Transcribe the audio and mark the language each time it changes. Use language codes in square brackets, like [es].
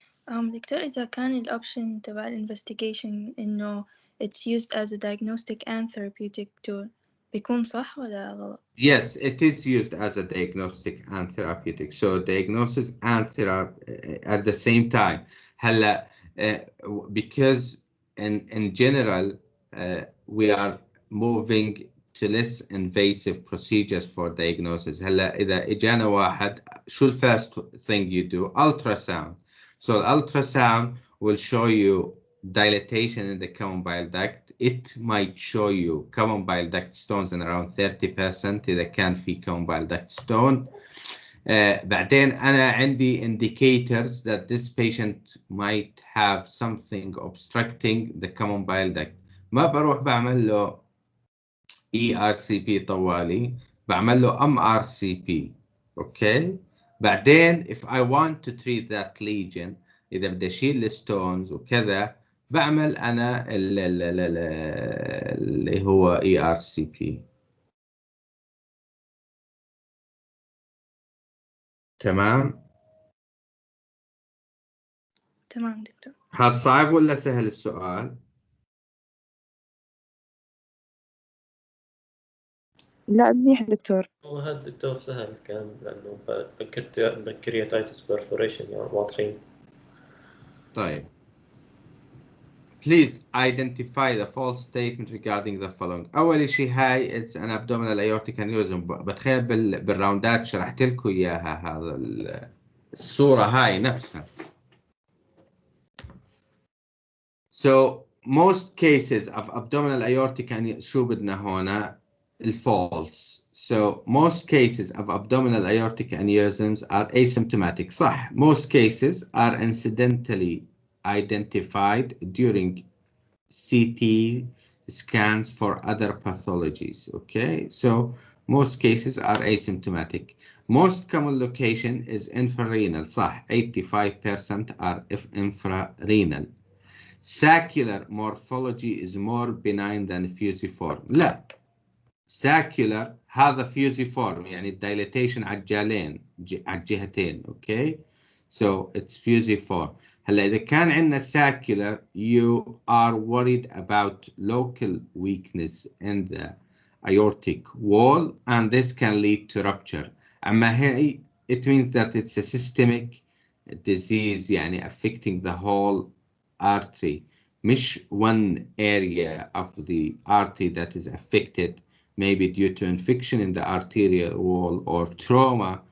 [ar] دكتور إذا كان [en] الأوبشن تبع الانفستيجيشن إنه it's used as a diagnostic and therapeutic tool [ar] بيكون صح ولا غلط؟ [en] Yes, it is used as a diagnostic and therapeutic. So diagnosis and therapy at the same time. هلا because in general we are moving to less invasive procedures for diagnosis. [ar] هلا إذا إجانا واحد شو [en] first thing you do? Ultrasound. So ultrasound will show you dilatation in the common bile duct. It might show you common bile duct stones in around 30% إذا كان في common bile duct stone. [ar] بعدين أنا عندي [en] indicators that this patient might have something obstructing the common bile duct. [ar] ما بروح بعمل له ERCP طوالي، بعمل له MRCP. [en] Okay. [ar] بعدين [en] if I want to treat that lesion [ar] إذا بدي أشيل الستونز وكذا بعمل أنا اللي هو ERCP. تمام؟ تمام دكتور. هذا صعب ولا سهل السؤال؟ لا منيح دكتور. هذا الدكتور سهل كان لأنه بنكرياتايتس بيرفوريشن يعني واضحين. طيب. [en] Please identify the false statement regarding the following. [ar] أول شيء هاي [en] it's an abdominal aortic aneurysm. [ar] بتخيل بالراوندات شرحت لكم إياها هذا الصورة هاي نفسها. [en] So most cases of abdominal aortic aneurysm [ar] شو بدنا هنا [en] الفالس. So most cases of abdominal aortic aneurysms are asymptomatic. [ar] صح. [en] Most cases are incidentally identified during CT scans for other pathologies. Okay, so most cases are asymptomatic. Most common location is infrarenal. صح. 85% are infrarenal. Saccular morphology is more benign than fusiform. [ar] لا. Saccular هذا fusiform يعني dilatation على الجالين على الجهتين. [en] Okay, so it's fusiform. [ar] هلا إذا كان عندنا [en] saccular you are worried about local weakness in the aortic wall and this can lead to rupture. [ar] أما هي [en] it means that it's a systemic disease يعني affecting the whole artery مش one area of the artery that is affected, maybe due to infection in the arterial wall or trauma.